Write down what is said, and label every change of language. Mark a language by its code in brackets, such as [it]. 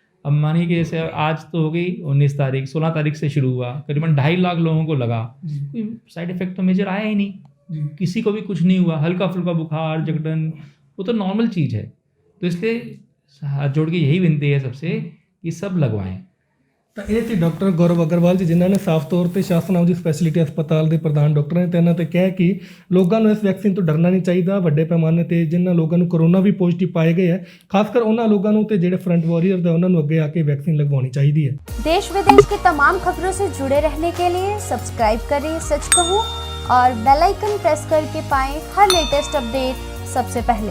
[hi] अब मानिए कि जैसे आज तो हो गई 19 तारीख, 16 तारीख से शुरू हुआ, करीबन 2.5 लाख लोगों को लगा, कोई साइड इफेक्ट तो मेजर आया ही नहीं, किसी को भी कुछ नहीं हुआ, हल्का फुल्का बुखार, जकड़न, वो तो नॉर्मल चीज़ है। तो इसलिए हाथ जोड़ के यही विनती है सबसे कि सब लगवाएं। [pa] ਤਾਂ ਇਹ ਸੀ ਡਾਕਟਰ ਗੌਰਵ ਅਗਰਵਾਲ ਜੀ, ਜਿਨ੍ਹਾਂ ਨੇ ਸਾਫ਼ ਤੌਰ ਤੇ ਸ਼ਾਸਨਾਮ ਦੀ ਸਪੈਸ਼ਲਿਟੀ ਹਸਪਤਾਲ ਦੇ ਪ੍ਰਧਾਨ ਡਾਕਟਰ ਨੇ ਤੇ ਇਹਨਾਂ ਤੇ ਕਿਹਾ ਕਿ ਲੋਕਾਂ ਨੂੰ ਇਸ ਵੈਕਸੀਨ ਤੋਂ ਡਰਨਾ ਨਹੀਂ ਚਾਹੀਦਾ। ਵੱਡੇ ਪੈਮਾਨੇ ਤੇ ਜਿਨ੍ਹਾਂ ਲੋਕਾਂ ਨੂੰ ਕੋਰੋਨਾ ਵੀ ਪੋਜ਼ਿਟਿਵ ਪਾਏ ਗਏ ਹੈ, ਖਾਸ ਕਰ ਉਹਨਾਂ ਲੋਕਾਂ ਨੂੰ ਤੇ ਜਿਹੜੇ ਫਰੰਟ ਵਾਰੀਅਰ ਦਾ ਉਹਨਾਂ ਨੂੰ ਅੱਗੇ ਆ ਕੇ ਵੈਕਸੀਨ [hi] लगवानी चाहिए है। देश विदेश की तमाम खबरों से जुड़े रहने के लिए सब्सक्राइब करें सच कहूं और बेल आइकन प्रेस करके पाएं हर लेटेस्ट अपडेट सबसे पहले।